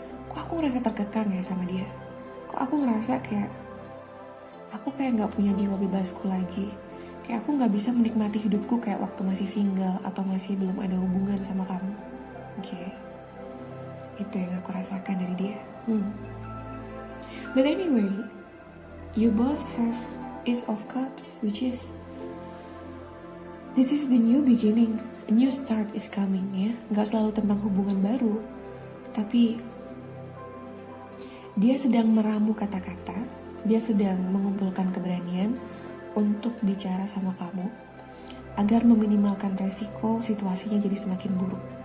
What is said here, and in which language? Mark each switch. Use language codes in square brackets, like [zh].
[id] Kok aku ngerasa terkekang ya sama dia? Kok aku ngerasa kayak aku gak punya jiwa bebasku lagi, kayak aku gak bisa menikmati hidupku kayak waktu masih single atau masih belum ada hubungan sama kamu. Oke, itu yang aku rasakan dari dia. [en] But anyway, you both have Ace of Cups, which is this is the new beginning, a new start is coming [id] ya. Gak selalu tentang hubungan baru, tapi dia sedang meramu kata-kata, dia sedang mengumpulkan keberanian untuk bicara sama kamu agar meminimalkan resiko situasinya jadi semakin buruk.